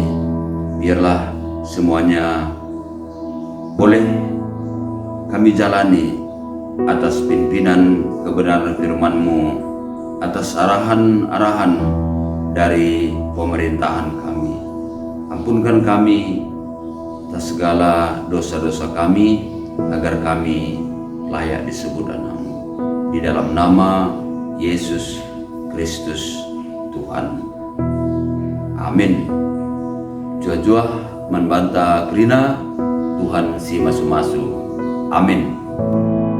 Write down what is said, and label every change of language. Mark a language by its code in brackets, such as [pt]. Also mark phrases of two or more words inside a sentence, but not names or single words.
[id] Biarlah semuanya boleh kami jalani atas pimpinan kebenaran firman-Mu, atas arahan-arahan dari pemerintahan kami. Ampunkan kami atas segala dosa-dosa kami, agar kami layak disebut anak-Mu. Di dalam nama Yesus Kristus Tuhan. Amin. [btx] Jua-jua membanta Krina, Tuhan si masu-masu. Amin.